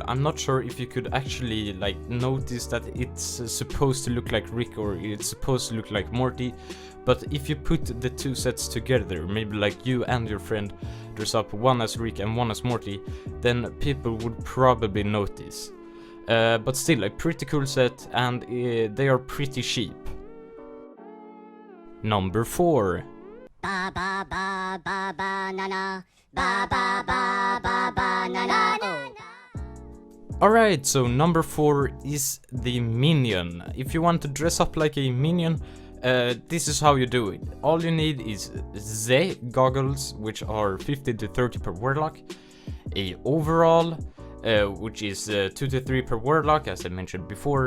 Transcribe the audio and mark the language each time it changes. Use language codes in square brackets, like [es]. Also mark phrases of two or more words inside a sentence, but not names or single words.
[en] I'm not sure if you could actually like notice that it's supposed to look like Rick or it's supposed to look like Morty, but if you put the two sets together, maybe like you and your friend dress up one as Rick and one as Morty, then people would probably notice. But still, a pretty cool set, and they are pretty cheap. Number 4. Ba ba ba ba ba na na. Ba ba ba ba ba na na. Alright, so number 4 is the Minion. If you want to dress up like a Minion, this is how you do it. All you need is Z goggles, which are 50 to 30 per warlock, a overall, which is 2 to 3 per warlock, as I mentioned before.